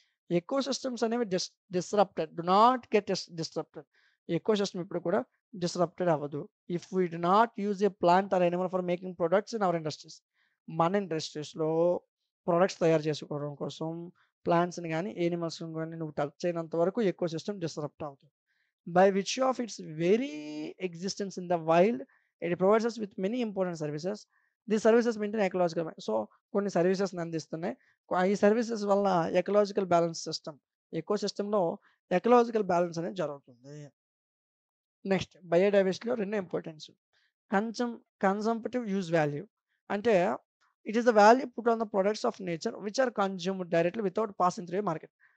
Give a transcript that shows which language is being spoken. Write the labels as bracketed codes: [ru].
[en] Ecosystems అనేవి disrupted. Do not get disrupted. [te] Ecosystem ఎప్పుడు కూడా డిస్రప్టెడ్ అవ్వదు. [en] If we do not use a plant or animal for making products in our industries. [te] మన ఇండస్ట్రీస్‌లో products తయారు చేసుకోవడం కోసం ప్లాంట్స్‌ని గాని, యానిమల్స్‌ని గాని నువ్వు టచ్ చేయనంత వరకు ఎకోసిస్టమ్ డిస్రప్ట్ అవుతుంది. [en] By virtue of its very existence in the wild, it provides us with many important services. These services maintain ecological so [te] కొన్ని సర్వీసెస్‌ని అందిస్తున్నాయి. ఈ సర్వీసెస్ వల్ల ecological balance system ఎకోసిస్టమ్‌లో ecological balance అనేది జరుగుతుంది. నెక్స్ట్ బయోడైవర్సిటీలో రెండో importance కన్సమ్ కన్సంప్టివ్ use value. [en] అంటే it is the value put on the products of nature which are consumed directly without passing through a market.